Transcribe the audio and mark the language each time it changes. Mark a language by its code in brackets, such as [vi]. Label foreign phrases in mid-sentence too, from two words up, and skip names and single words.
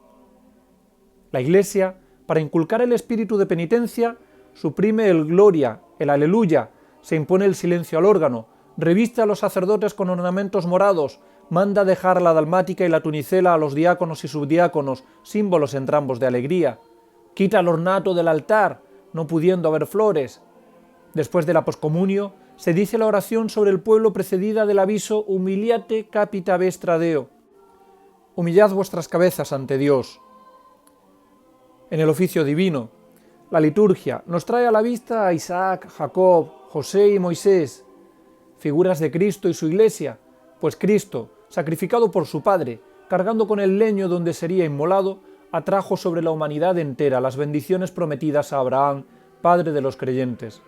[es] La Iglesia, para inculcar el espíritu de penitencia, suprime el gloria, el aleluya, se impone el silencio al órgano, reviste a los sacerdotes con ornamentos morados, manda dejar la dalmática y la tunicela a los diáconos y subdiáconos, símbolos entrambos de alegría, quita el ornato del altar, no pudiendo haber flores. Después de la poscomunio, se dice la oración sobre el pueblo precedida del aviso [la] humiliate capita vestra Deo. [es] Humillad vuestras cabezas ante Dios. En el oficio divino, la liturgia nos trae a la vista a Isaac, Jacob, José y Moisés, figuras de Cristo y su Iglesia, pues Cristo, sacrificado por su Padre, cargando con el leño donde sería inmolado, atrajo sobre la humanidad entera las bendiciones prometidas a Abraham, padre de los creyentes.